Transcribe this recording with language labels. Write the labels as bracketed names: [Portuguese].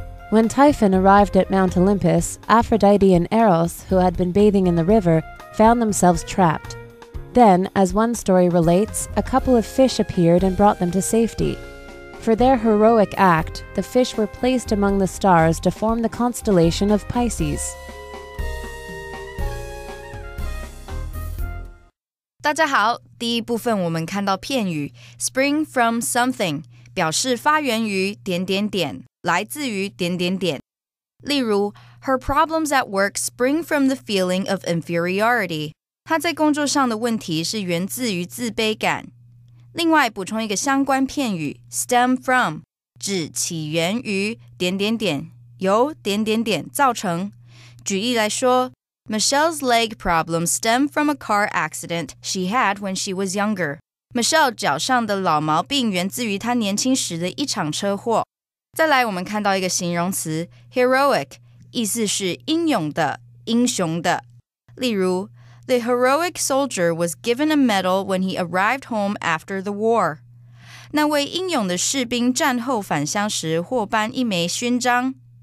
[English] When Typhon arrived at Mount Olympus, Aphrodite and Eros, who had been bathing in the river, found themselves trapped. Then, as one story relates, a couple of fish appeared and brought them to safety. For their heroic act, the fish were placed among the stars to form the constellation of Pisces. [Chinese] 大家好，第一部分我们看到片语 [English] spring from something [Chinese] 表示发源于点点点，来自于点点点。例如 [English] Her problems at work spring from the feeling of inferiority [Chinese] 她在工作上的问题是源自于自卑感。另外补充一个相关片语 [English] stem from [Chinese] 指起源于点点点，由点点点造成。举例来说 [English] Michelle's leg problems stem from a car accident she had when she was younger. [Chinese] Michelle 脚上的老毛病源自于她年轻时的一场车祸。再来我们看到一个形容词 heroic 意思是英勇的，英雄的。例如 [English] The heroic soldier was given a medal when he arrived home after the war. [Chinese] 那位英勇的士兵战后返乡时获颁一枚勋章。